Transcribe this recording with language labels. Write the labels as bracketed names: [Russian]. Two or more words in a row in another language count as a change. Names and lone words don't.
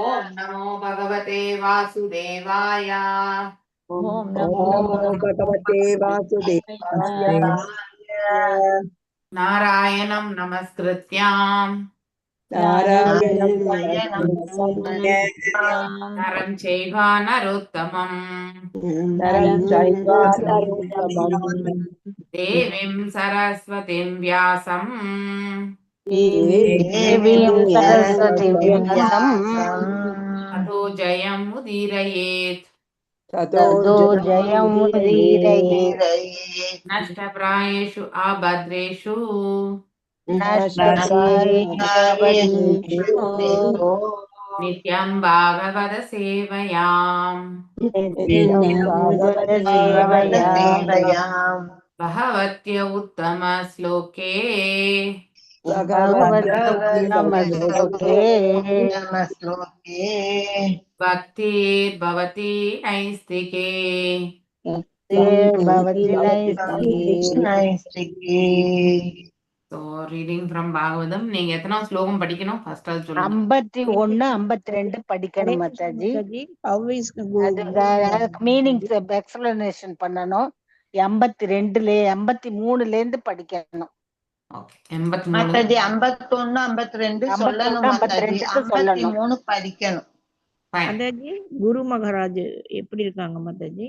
[Sanskrit] ओम् नमो भगवते वासुदेवाय. Om Om Namo नमो भगवते Vasudevaya. Vasudevaya. Vasudevaya. नारायणम् नमस्कृत्याम् Narayanam Narayanam Namaskritya नरं चैव नरोत्तमम् नरं चैव Narayana Narottamam देवीं सरस्वतीं व्यासम् Devim Devim Saraswati Saraswatim Vyasam अतो जयम् उदीरयेत्. Tato तदो जयम् Jayamudiraye Udhiraye नष्टप्रायेषु आपत्रेषु Nashtaprayeshu नित्यं भागवत सेवयाम् नित्यं भागवत Bhagavata Sevayam Sevayam. भगवत्य उत्तम श्लोके Bhagavata Bhagavata Uttamaśloke Namasloke. भक्तिर् भवति नैष्ठिके. भवति नैष्टिकी. Naistiki. [English] So reading from Bhagavatam. [Tamil] நீங்க எத்தனை ஸ்லோகம் படிக்கணும் ஃபர்ஸ்ட் அது சொல்லுங்க. 51, 52 Hare படிக்கணும் Krishna மாதாஜி. [English] Mataji. How is [Tamil] அதுக்கு [English] meaning explanation [Tamil] பண்ணணும். 83ல இருந்து படிக்கணும். ஓகே 83. மாதாஜி 51, 52 சொல்லணும் 51, மாதாஜி. 52 சொல்லணும். 53 படிக்கணும். ஃபைன். மாதாஜி குரு மகாராஜ் எப்படி இருக்காங்க மாதாஜி?